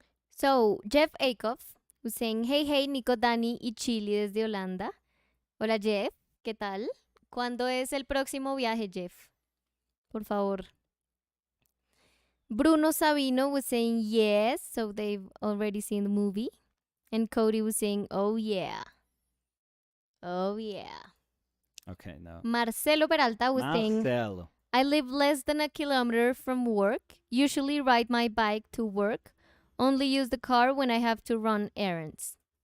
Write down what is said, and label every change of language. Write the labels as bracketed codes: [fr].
[en] So, Jeff Akoff was saying, hey, hey, Nico, Dani y Chili [es] desde Holanda. Hola, Jeff. ¿Qué tal? ¿Cuándo es el próximo viaje, Jeff? Por favor. [en] Bruno Sabino was saying yes, so they've already seen the movie. And Cody was saying, oh, yeah. Oh, yeah. okay, no. Marcelo Peralta was saying, Marcelo. I live less than a kilometer from work, usually ride my bike to work, only use the car when I have to run errands.